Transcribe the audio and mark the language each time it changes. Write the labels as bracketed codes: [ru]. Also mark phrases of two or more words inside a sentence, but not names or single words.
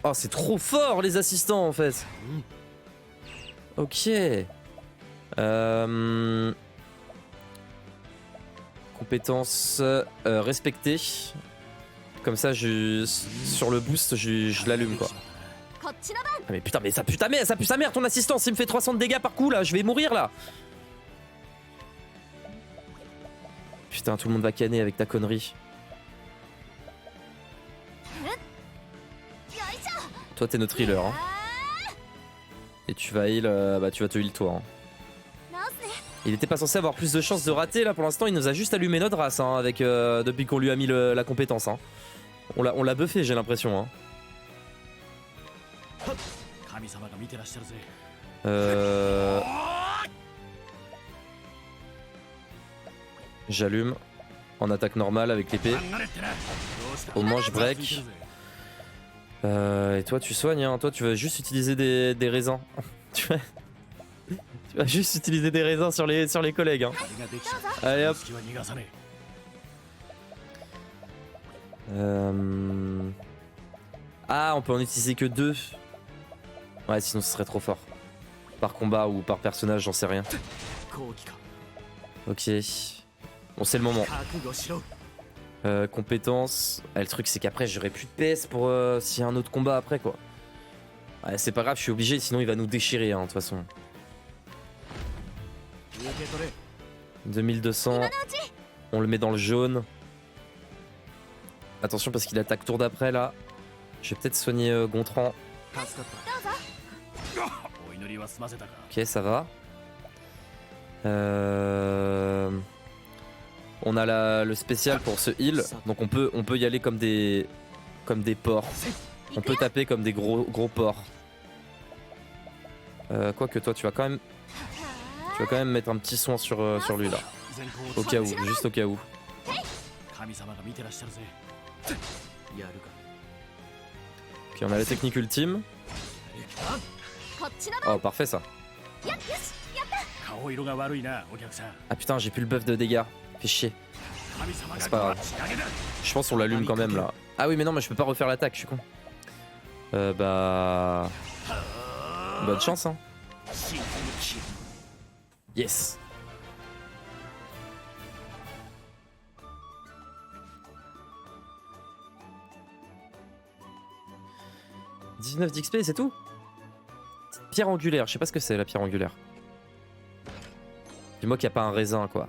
[fr] Oh, c'est trop fort les assistants en fait. Ok. Compétence respectée. Comme ça, sur le boost, je l'allume quoi. [ja] こっちの番。 [fr] Ah mais putain, mais ça pue sa mère ton assistance, il me fait 300 de dégâts par coup là, je vais mourir là. Putain, tout le monde va canner avec ta connerie. [ja] よいしょ。 [fr] Toi t'es notre healer hein. あ Et tu vas heal, bah tu vas te heal toi hein. [ja] ー直すね。 [fr] Il était pas censé avoir plus de chances de rater là pour l'instant, il nous a juste allumé notre race hein, avec, depuis qu'on lui a mis la compétence hein. On l'a buffé j'ai l'impression hein. [ja] 神様が見てらっしゃるぜ。 [fr] J'allume en attaque normale avec l'épée. [ja] 離れってな。どうした。 [fr] Au moins je break. Et toi tu soignes hein, toi tu vas juste utiliser des raisins. tu vas juste utiliser des raisins sur les collègues hein. [ja] あれができちゃう。 [fr] Allez hop. [ja] 隙は逃がさね [fr] Ah on peut en utiliser que 2. Ouais sinon ce serait trop fort. Par combat ou par personnage j'en sais rien. [ja] え。後期か。 [fr] Ok. Bon c'est le moment. [ja] 覚悟しろ。 [fr] Compétences. Ah, le truc c'est qu'après j'aurai plus de PS pour s'il y a un autre combat après quoi. Ouais, c'est pas grave, je suis obligé sinon il va nous déchirer hein, de toute façon. [ja] 受け取れ。 [fr] 2200. On le met dans le jaune. Attention parce qu'il attaque tour d'après là. Je vais peut-être soigner Gontran. [ja] 助かった。お祈りは済ませたか。 [fr] Ok ça va. On a le spécial pour ce heal. Donc on peut y aller comme des porcs. On peut taper comme des gros porcs. Quoique toi tu vas quand même mettre un petit soin sur lui là. [ja] 全校 [fr] Au cas où, juste au cas où. [ja] 神様が見てらっしゃるぜ。やるか。 [fr] Ok on a la technique ultime. [ja] こっちの番。 [fr] Oh parfait ça. [ja] よしやった。顔色が悪いな、お客さん。 [fr] Ah putain j'ai plus le buff de dégâts. Fait chier. [ja] 神様が [fr] C'est pas grave. [ja] 仕上げだ。 [fr] Je pense qu'on l'allume quand même là. Ah oui mais non mais je peux pas refaire l'attaque, je suis con. Bah... Bonne chance hein. [ja] 真剣に切る。 [fr] Yes. « 19 d'XP c'est tout. Pierre angulaire, je sais pas ce que c'est la pierre angulaire. Dis-moi qu'il n'y a pas un raisin quoi.